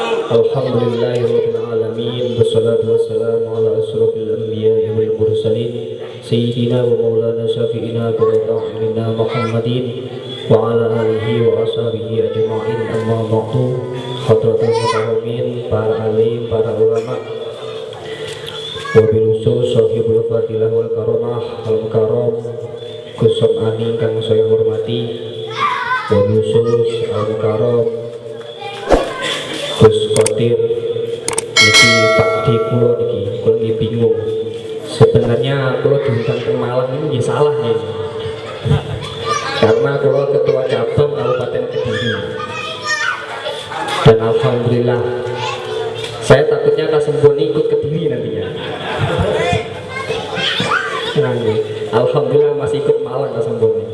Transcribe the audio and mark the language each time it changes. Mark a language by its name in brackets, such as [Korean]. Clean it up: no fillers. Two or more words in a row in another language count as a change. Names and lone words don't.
[Arabic] الحمد لله رب العالمين والصلاة والسلام على أشرف الأنبياء والمرسلين سيدنا ومولانا شفيعنا وتعالى محمد وعلى آله وأصحابه أجمعين. أما بعد. حضرة المحترمين, [Javanese] para alim, para ulama, [Arabic] وبالخصوص صاحب الفضيلة والكرامة المكرم [Javanese] Kusop Ani kang saya hormati, [Arabic] وبالخصوص المكرم [Javanese] Gus Kotir niki Pak Di kula niki bingung. [Indonesian] Sebenarnya kula diundang ke Malang ini ya salah nih. Karena kula ketua cabang Kabupaten Kediri. Dan alhamdulillah saya takutnya Kasemboni ikut Kediri nantinya. Nah, alhamdulillah masih ikut Malang Kasemboni.